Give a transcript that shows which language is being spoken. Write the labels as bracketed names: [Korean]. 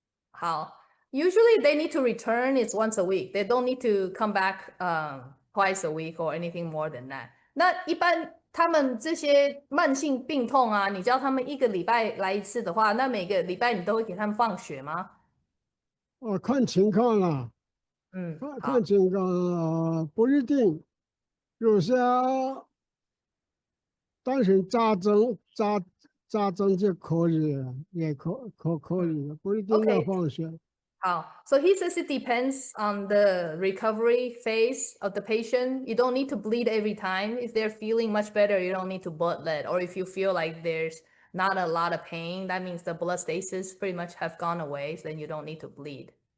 [Chinese] 好 [English] ，Usually they need to return. It's once a week. They don't need to come back twice a week or anything more than that. [Chinese] 那一般他们这些慢性病痛啊，你叫他们1个礼拜来1次的话，那每个礼拜你都会给他们放血吗？看情况了。看情况，不一定。有些单纯扎针就可以了，也可以了，不一定要 [English] Okay. [Chinese] 放血。 [English] So he says it depends on the recovery phase of the patient. You don't need to bleed every time. If they're feeling much better, you don't need to bloodlet. Or if you feel like there's not a lot of pain, that means the blood stasis pretty much have gone away, so then you don't need to bleed.